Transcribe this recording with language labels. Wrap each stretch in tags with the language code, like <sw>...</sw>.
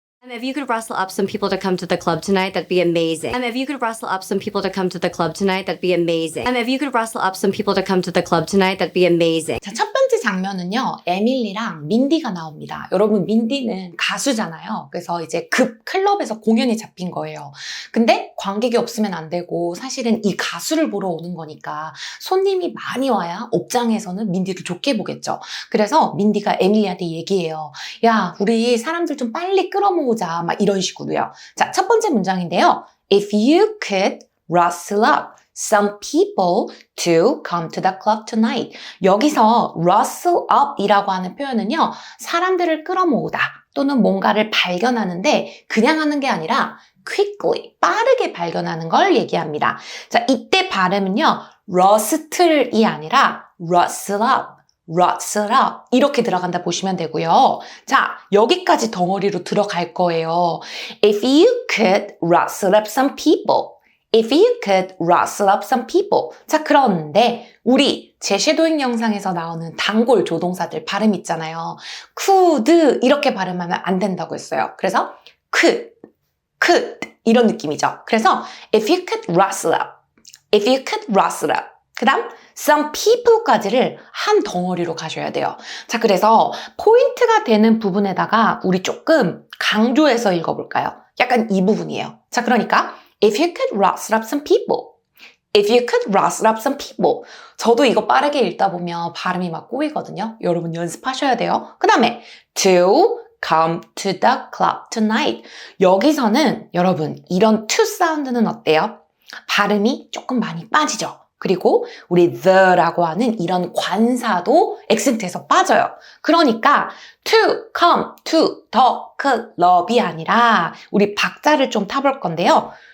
<en>If you could rustle up some people to come to the club tonight, that'd be amazing. If you could rustle up some people to come to the club tonight, that'd be amazing. If you could rustle up some people to come to the club tonight, that'd be amazing.</en> <ko>자, 첫 번째 장면은요, 에밀리랑 민디가 나옵니다. 여러분, 민디는 가수잖아요. 그래서 이제 급 클럽에서 공연이 잡힌 거예요. 근데 관객이 없으면 안 되고, 사실은 이 가수를 보러 오는 거니까 손님이 많이 와야 업장에서는 민디를 좋게 보겠죠. 그래서 민디가 에밀리한테 얘기해요. 야, 우리 사람들 좀 빨리 끌어모으자. 막 이런 식으로요. 자, 첫 번째 문장인데요.</ko> <en>If you could rustle up some people to come to the club tonight.</en> <ko>여기서 rustle up 이라고 하는 표현은요. 사람들을 끌어모으다 또는 뭔가를 발견하는데 그냥 하는 게 아니라 quickly, 빠르게 발견하는 걸 얘기합니다. 자, 이때 발음은요. rustle이 아니라 rustle up. rustle up 이렇게 들어간다 보시면 되고요. 자, 여기까지 덩어리로 들어갈 거예요.</ko> <en>If you could rustle up some people. If you could rustle up some people.</en> <ko>자, 그런데 우리 제 쉐도잉 영상에서 나오는 단골 조동사들 발음 있잖아요. could 이렇게 발음하면 안 된다고 했어요. 그래서 could 이런 느낌이죠. 그래서</ko> <en>if you could rustle up. If you could rustle up.</en> <ko>그 다음</ko> <en>some people</en> <ko>까지를 한 덩어리로 가셔야 돼요. 자, 그래서 포인트가 되는 부분에다가 우리 조금 강조해서 읽어볼까요? 약간 이 부분이에요. 자, 그러니까</ko> <en>if you could rustle up some people. If you could rustle up some people.</en> <ko>저도 이거 빠르게 읽다 보면 발음이 막 꼬이거든요. 여러분 연습하셔야 돼요. 그 다음에</ko> <en>to come to the club tonight.</en> <ko>여기서는 여러분 이런 to 사운드는 어때요? 발음이 조금 많이 빠지죠. 그리고 우리 the라고 하는 이런 관사도 액센트에서 빠져요. 그러니까</ko> <en>to come to the club</en> <ko>이 아니라 우리 박자를 좀 타볼 건데요.</ko>